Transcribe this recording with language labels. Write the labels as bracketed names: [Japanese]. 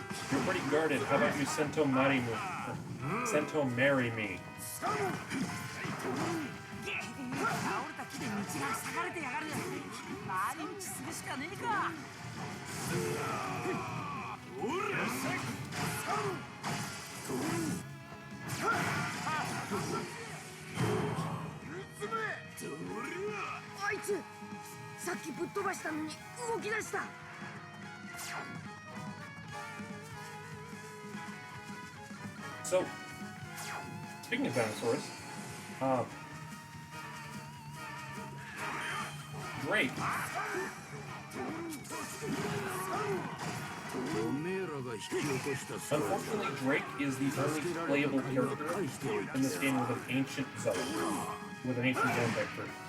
[English] You're pretty guarded. How about you Sento Marry me? Sento marry me. [Japanese] 倒れた木で道が塞がれてやがる。回り道するしかねえか。あいつさっきぶっ飛ばしたのに動き出した。 [English] So, speaking of dinosaurs, Drake. Unfortunately, Drake is the only playable character in this game with an ancient zone, with an ancient zone vector.